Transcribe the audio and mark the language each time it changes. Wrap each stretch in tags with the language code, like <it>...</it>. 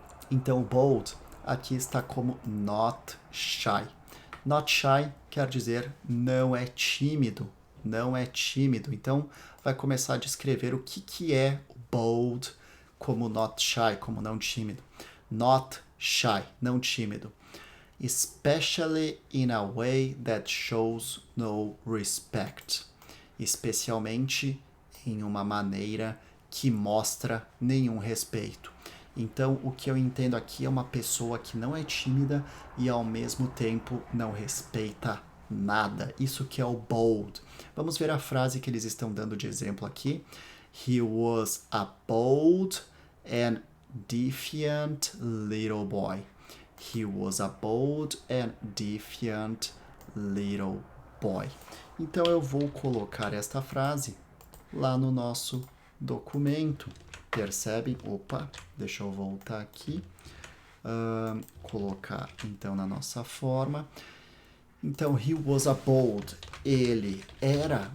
<pt>Então, bold aqui está como</pt> <en>not shy. Not shy</en> <pt>quer dizer não é tímido. Não é tímido. Então, vai começar a descrever o que é bold como</pt> <en>not shy,</en> <pt>como não tímido.</pt> <en>Not shy,</en> <pt>não tímido.</pt> <en>Especially in a way that shows no respect.</en> <pt>Especialmente em uma maneira que mostra nenhum respeito. Então, o que eu entendo aqui é uma pessoa que não é tímida e ao mesmo tempo não respeita nada. Isso que é o bold. Vamos ver a frase que eles estão dando de exemplo aqui.</pt> <en>He was a bold and defiant little boy. He was a bold and defiant little boy.</en> <pt>Então eu vou colocar esta frase lá no nosso documento. Percebem? Opa, deixa eu voltar aqui. Colocar então na nossa forma.</pt> <en>Então, he was a bold.</en> <pt>Ele era.</pt>